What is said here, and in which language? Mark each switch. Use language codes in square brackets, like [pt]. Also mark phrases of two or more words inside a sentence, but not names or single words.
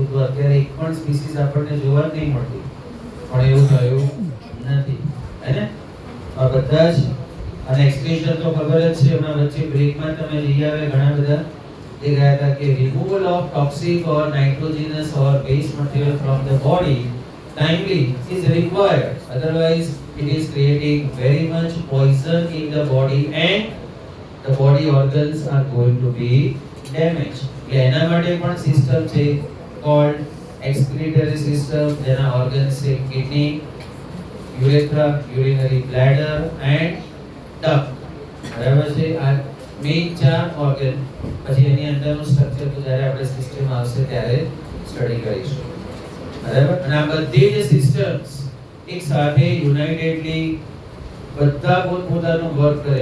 [gu] તો અત્યારે એક પણ સ્પીસીસ આપણને જોવા જ નહીં મળતી, પણ એવું થયું નથી હે. આ બધા જ અને એક્સપ્રેશન તો ખબર જ છે. હમણાં વચ્ચે બ્રેકમાં તમે લઈ આવે ઘણા બધા દેખાયા હતા કે [en] removal of toxic or nitrogenous or waste material from the body timely is required, otherwise it is creating very much poison in the body and the body organs are going to be damaged. [gu] એટલે એના માટે પણ [en] સિસ્ટમ છે called excretory system, જેના organs છે kidney, urethra, urinary bladder and duct. [gu] બરાબર છે. આ મેઇન 4 organ. પછી એની અંદરનું સ્ટ્રક્ચર તો જ્યારે આપણે સિસ્ટમ આવશે ત્યારે સ્ટડી કરીશું. બરાબર. અને આ બધી જ સિસ્ટમ્સ એક સાથે યુનાઇટેડલી બધા પોતપોતાનું વર્ક કરે.